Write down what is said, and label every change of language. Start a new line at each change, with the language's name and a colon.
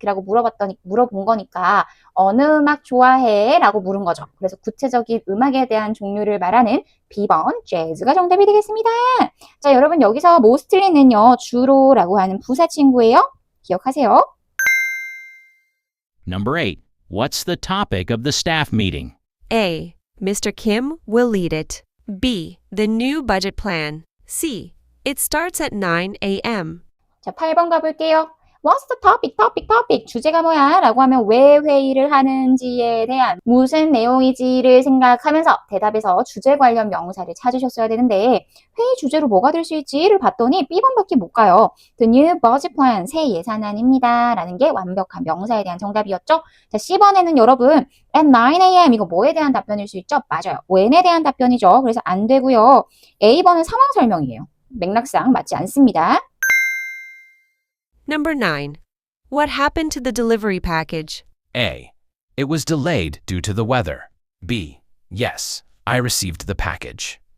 Korean: 라고 물어본 거니까 어느 음악 좋아해? 라고 물은 거죠. 그래서 구체적인 음악에 대한 종류를 말하는 B번 재즈가 정답이 되겠습니다. 자, 여러분 여기서 mostly는요 주로라고 하는 부사 친구예요. 기억하세요.
English: Number 8. What's the topic of the staff meeting? A. Mr. Kim will lead it. B. The new budget plan. C. It starts at 9 a.m.
Korean: 자, 8번 가볼게요.
English: What's the topic?
Korean: 주제가 뭐야? 라고 하면 왜 회의를 하는지에 대한 무슨 내용이지를 생각하면서 대답에서 주제 관련 명사를 찾으셨어야 되는데 회의 주제로 뭐가 될 수 있지를 봤더니 B번밖에 못 가요.
English: The new budget plan,
Korean: 새 예산안입니다. 라는 게 완벽한 명사에 대한 정답이었죠. 자, C번에는 여러분
English: at 9 a.m.
Korean: 이거 뭐에 대한 답변일 수 있죠? 맞아요. when에 대한 답변이죠. 그래서 안 되고요. A번은 상황 설명이에요. 맥락상 맞지 않습니다.
English: Number 9. What happened to the delivery package? A. It was delayed due to the weather. B. Yes, I received the package.